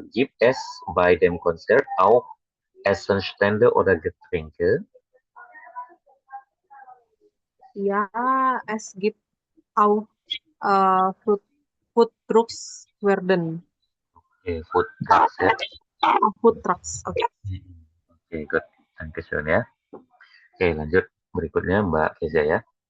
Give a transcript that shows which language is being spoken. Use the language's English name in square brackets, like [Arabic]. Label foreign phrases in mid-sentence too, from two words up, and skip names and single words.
[German] Gibt es bei dem Konzert auch Essenstände oder Getränke? Ja, es gibt auch [English] Food Trucks [German] werden. [Indonesian] Okay, [English] Food Trucks [Indonesian] ya. [English] Food Trucks, [Indonesian] oke. Oke, good. Dankeschön ya. Oke, lanjut. Berikutnya Mbak Keza ya.